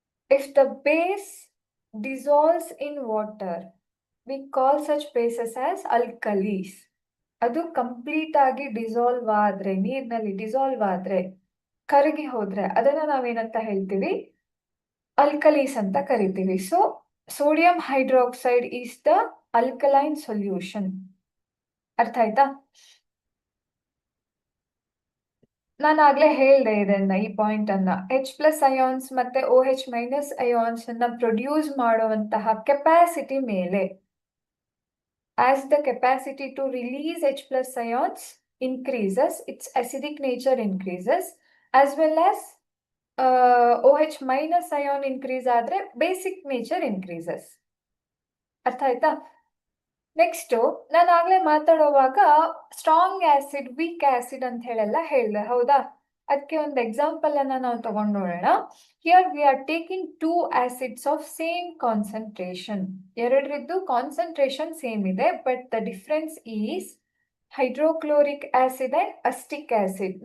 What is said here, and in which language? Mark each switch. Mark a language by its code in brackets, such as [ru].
[en] If the base dissolves in water, we call such bases as alkalis. [kn] ಅದು complete ಆಗಿ dissolve ಆದ್ರೆ, ನೀರಿನಲ್ಲಿ dissolve ಆದ್ರೆ, ಕರಗಿ ಹೋದ್ರೆ, ಅದನ್ನ ನಾವೇನಂತ ಹೇಳ್ತೀವಿ? ಅಲ್ಕಲೀಸ್ ಅಂತ ಕರಿತೀವಿ. [en] So sodium hydroxide is the alkaline solution. [kn] ಅರ್ಥ ಆಯ್ತಾ? ನಾನು ಆಗ್ಲೇ ಹೇಳ್ದೆ ಇದನ್ನ, ಈ ಪಾಯಿಂಟ್ ಅನ್ನ. H+ ಅಯಾನ್ಸ್ ಮತ್ತೆ OH- ಅಯಾನ್ಸ್ ಅನ್ನ ಪ್ರೊಡ್ಯೂಸ್ ಮಾಡುವಂತಹ ಕೆಪಾಸಿಟಿ ಮೇಲೆ, [en] as the capacity to release H+ ions increases, its acidic nature increases, [kn] as well as OH- ion increase ಆದ್ರೆ ಬೇಸಿಕ್ ನೇಚರ್ ಇನ್ಕ್ರೀಸಸ್. ಅರ್ಥ ಆಯ್ತಾ? ನೆಕ್ಸ್ಟ್ ನಾನು ಆಗ್ಲೇ ಮಾತಾಡುವಾಗ ಸ್ಟ್ರಾಂಗ್ ಆಸಿಡ್, ವೀಕ್ ಆಸಿಡ್ ಅಂತ ಹೇಳೆಲ್ಲ ಹೇಳ್ದೆ. ಹೌದಾ? ಅದಕ್ಕೆ ಒಂದು ಎಕ್ಸಾಂಪಲ್ ಅನ್ನ ನಾವು ತಗೊಂಡು ನೋಡೋಣ. [en] Here we are taking 2 acids of same concentration. [kn] ಎರಡರದ್ದು concentration same ಇದೆ, [en] but the difference is [kn] hydrochloric acid and ಅಸ್ಟಿಕ್ acid.